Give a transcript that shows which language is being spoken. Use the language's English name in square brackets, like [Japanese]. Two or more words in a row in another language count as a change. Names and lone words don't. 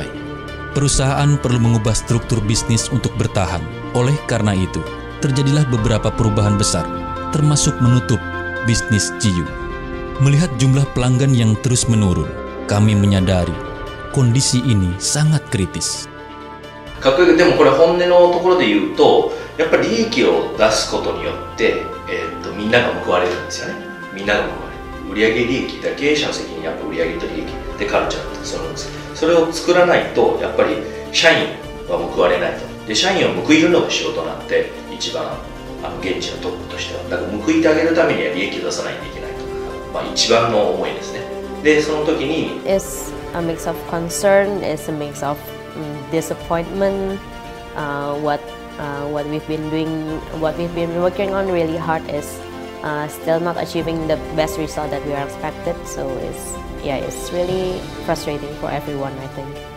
[Indonesian] Perusahaan perlu mengubah struktur bisnis untuk bertahan. Oleh karena itu, terjadilah beberapa perubahan besar, termasuk menutup bisnis Jiu. Melihat jumlah pelanggan yang terus menurun, kami menyadari kondisi ini sangat kritis. [Japanese] でもこれ本音のところで言うと、やっぱり利益を出すことによって、みんなが報われるんですよね。みんなが報われる。売上利益だ、経営者の責任やっぱ売上と利益でカルチャーってそるんです。それを作らないとやっぱり社員は報われないと。で社員を報いるのが仕事なんて一番現地のトップとしては、だから報いてあげるためには利益を出さないといけないと、一番の思いですね。でその時に [English] It's a mix of concern, it's a mix of disappointment. What we've been doing, what we've been working on really hard is still not achieving the best result that we are expected. So it's really frustrating for everyone, I think.